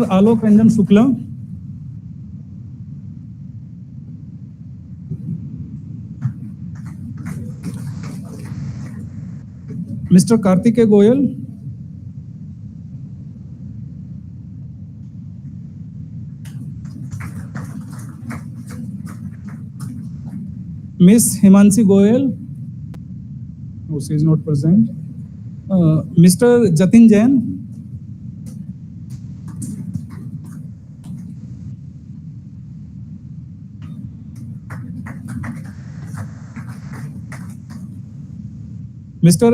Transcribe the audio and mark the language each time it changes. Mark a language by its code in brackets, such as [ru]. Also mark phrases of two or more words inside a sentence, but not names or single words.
[en] Alok Ranjan Shukla, Mr. Kartike Goyal, Miss Himanshi Goyal, who is not present, Mr. Jatin Jain, Mr.